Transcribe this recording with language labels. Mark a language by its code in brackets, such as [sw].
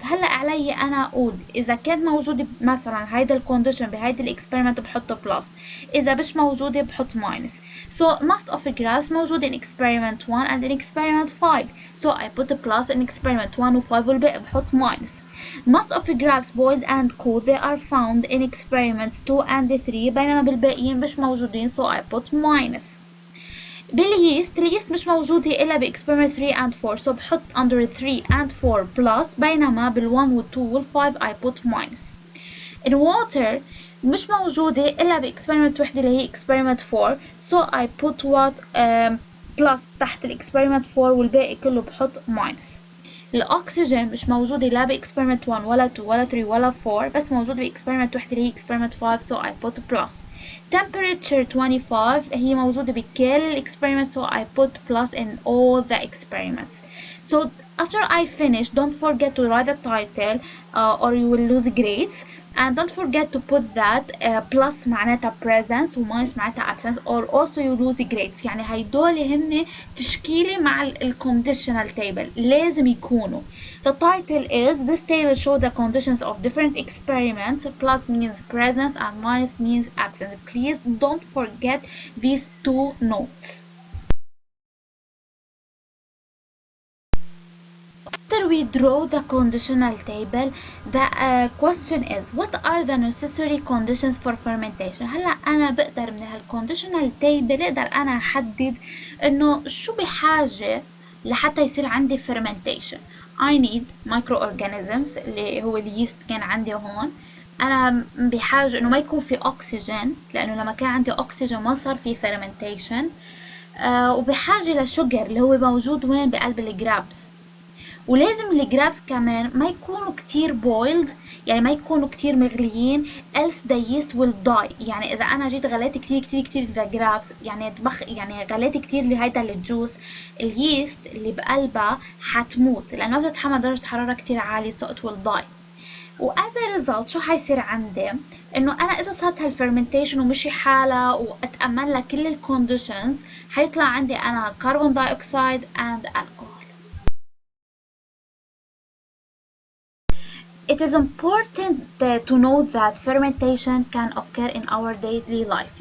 [ar] هلا علي أنا أقول إذا كان موجود مثلا هيدا الكونديشن بهيدا الإكسبيرمنت بحط بلس، إذا مش موجودة بحط ماينس. [en] So mass of grapes موجود in experiment 1 and in experiment 5. So I put a plus in experiment 1 و 5 [ar] والباقي بحط [en] minus. Mass of grapes boiled and cooled, they are found in experiments 2 and 3 [ar] بينما بالباقيين مش موجودين, [en] so I put minus. [ar] باليست اليست مش موجودة إلا بإكسبيرمنت 3 and 4, so بحط [en] under 3 and 4 plus [ar] بينما بال1 وال2 وال5 [en] I put minus. [ar] الwater مش موجودة إلا بإكسبيرمنت وحدة اللي هي experiment 4, [en] so I put what plus [ar] تحت الإكسبيرمنت 4 والباقي كله بحط minus. الأكسجين مش موجودة لا بإكسبيرمنت 1 ولا 2 ولا 3 ولا 4, بس موجود بإكسبيرمنت وحدة اللي هي experiment 5, [en] so I put plus. Temperature 25 [ar] هي موجودة بكل [en] experiments, so I put plus in all the experiments. So after I finish, don't forget to write the title or you will lose grades. And don't forget to put that plus [ar] معناتها [en] presence و minus معناتها absence, or also you lose grades. [ar] يعني هيدول هن تشكيلة مع conditional table لازم يكونوا. [en] The title is this table shows the conditions of different experiments. Plus means presence and minus means absence. Please don't forget these two notes. After we draw the conditional table, the question is what are the necessary conditions for fermentation. [ar] هلا أنا بقدر من هالconditional table اقدر أنا أحدد إنه شو بحاجة لحتى يصير عندي fermentation. [en] I need microorganisms [ar] اللي هو اليست كان عندي هون. أنا بحاجة إنه ما يكون في أكسجين لأنه لما كان عندي أكسجين ما صار في fermentation. وبحاجة لشجر اللي هو موجود وين بقلب الجرابس. ولازم الجرافز كمان ما يكونوا كتير بويلد، يعني ما يكونوا كتير مغليين [en] else the yeast will die. [ar] يعني اذا انا جيت غليت كتير the grapes، يعني غليت كتير لهيدا الجوس، اليست اللي بقلبها حتموت لانه بتتحمل درجة حرارة كتير عالية [en] so it will die. [ar] وas a result شو حيصير عندي؟ انه انا اذا صارت هالفرمنتيشن ومشي حالها واتأمن لها كل الكونديشنز، حيطلع عندي انا كربون دايوكسيد [en] and alcohol. It is important to know that fermentation can occur in our daily life.